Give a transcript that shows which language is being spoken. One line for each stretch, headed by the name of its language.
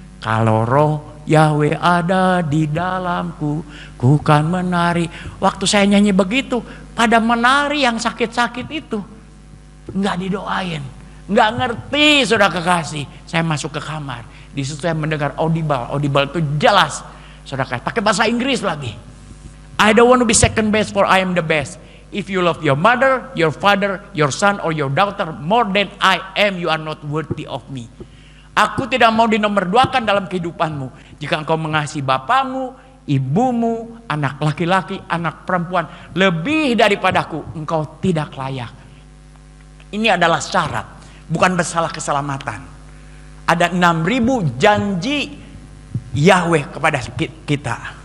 Indonesian: Kalau roh Yahweh ada di dalamku, ku kan menari. Waktu saya nyanyi begitu, pada menari yang sakit-sakit itu. Nggak didoain. Nggak ngerti, saudara kekasih. Saya masuk ke kamar. Di situ saya mendengar audible. Audible itu jelas, saudara kekasih. Pakai bahasa Inggris lagi.
English: I don't want to be second best, for I am the best. If you love your mother, your father, your son, or your daughter more than I am, you are not worthy of me.
Indonesian: Aku tidak mau dinomor-2kan dalam kehidupanmu. Jika engkau mengasihi bapamu, ibumu, anak laki-laki, anak perempuan lebih daripadaku, engkau tidak layak. Ini adalah syarat, bukan masalah keselamatan. Ada 6.000 janji Yahweh kepada kita.